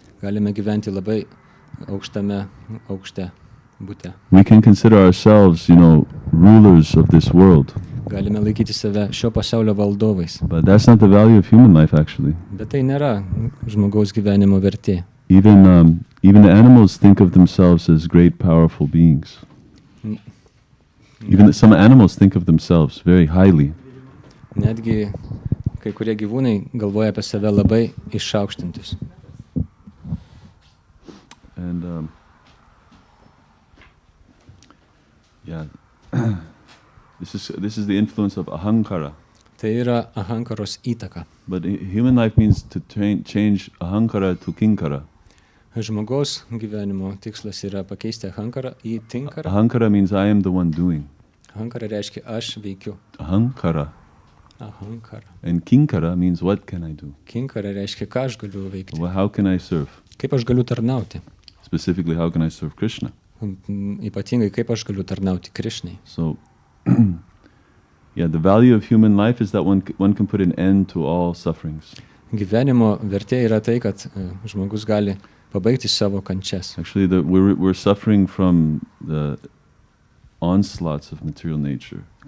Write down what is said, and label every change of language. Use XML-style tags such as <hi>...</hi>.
<lt>Galime gyventi labai aukšte bute.</lt> <en>We can consider ourselves, rulers of this world.</en> <lt>Galime laikyti save šio pasaulio valdovais.</lt> <en>But that's not the value of human life, actually.</en> <lt>Bet tai nėra žmogaus gyvenimo vertė.</lt> <en>Even the animals think of themselves as great, powerful beings. Even some animals think of themselves very highly.</en> <lt>Netgi kai kurie gyvūnai galvoja apie save labai išaukštintus.</lt> <en>And this is the influence of ahankara.</en> <lt>Tai yra ahankaros įtaka.</lt> <en>But human life means to change ahankara to kinkara.</en> <lt>Žmogaus gyvenimo tikslas yra pakeisti ahankarą į tinkarą.</lt> <en>Ahankara means I am the one doing.</en> <lt>Ahankara reiškia aš veikiu.</lt> <en>Ahankara.</en> <lt>Ahankara.</lt> <en>And kinkara means what can I do?</en> <lt>Kinkara reiškia ką aš galiu veikti.</lt> <en>Well, how can I serve?</en> <lt>Kaip aš galiu tarnauti.</lt> <en>Specifically, how can I serve Krishna?</en> <lt>Ypatingai kaip aš galiu tarnauti Krishnai.</lt> <en>So, the value of human life is that one can put an end to all sufferings.</en> <lt>Gyvenimo vertė yra tai, kad žmogus gali pabaigti savo kančias.</lt> <en>Actually, we're suffering from the onslaughts of material nature.</en>